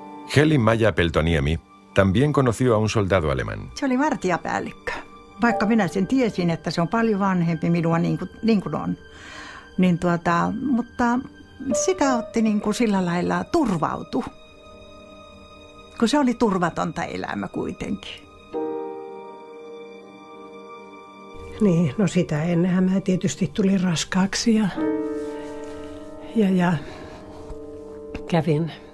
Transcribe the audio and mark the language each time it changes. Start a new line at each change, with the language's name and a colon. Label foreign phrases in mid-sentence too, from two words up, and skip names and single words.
Spanish: Heli Maja Peltoniemi también conoció a un soldado alemán.
Finnish: Se oli vartijapäällikkö. Vaikka minä sen tiesin, että se on paljon vanhempi minua niin kuin on. Mutta sitä otti niin kuin sillä lailla turvautu. Kun se oli turvatonta elämä kuitenkin. Niin, no sitä ennenhän mä tietysti tulin raskaaksi ja kävin.